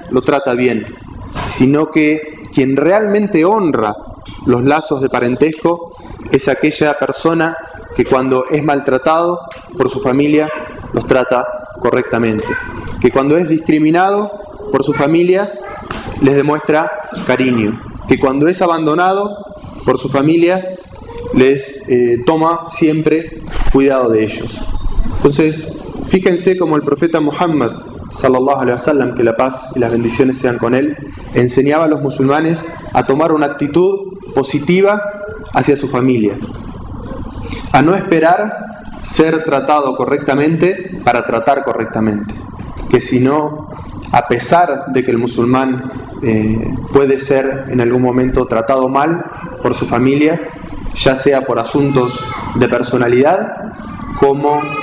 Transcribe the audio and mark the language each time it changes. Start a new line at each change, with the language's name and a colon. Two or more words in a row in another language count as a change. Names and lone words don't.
Spanish: lo trata bien, sino que quien realmente honra los lazos de parentesco es aquella persona que cuando es maltratado por su familia los trata correctamente, que cuando es discriminado por su familia les demuestra cariño, que cuando es abandonado por su familia les toma siempre cuidado de ellos. Entonces, fíjense cómo el profeta Muhammad
Arabic: صلى الله عليه وسلم,
Spanish: que la paz y las bendiciones sean con él, enseñaba a los musulmanes a tomar una actitud positiva hacia su familia, a no esperar ser tratado correctamente para tratar correctamente, que si no, a pesar de que el musulmán puede ser en algún momento tratado mal por su familia, ya sea por asuntos de personalidad como